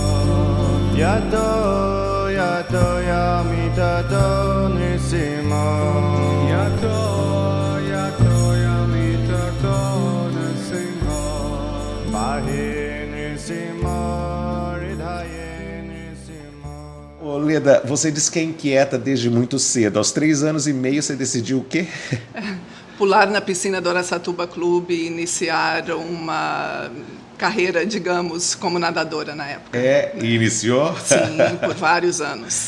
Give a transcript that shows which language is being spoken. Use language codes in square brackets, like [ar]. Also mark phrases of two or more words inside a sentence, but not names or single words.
[sa] Yato yato yamitato nirsimha. Yato yato yamitato nirsimha. Bahe nirsimha ridhaye nirsimha. [pt] Ô, Leda, você disse que é inquieta desde muito cedo. Aos 3 anos e meio você decidiu o quê? Pular na piscina do Araçatuba Clube e iniciar uma carreira, digamos, como nadadora na época. E iniciou? Sim, por vários anos.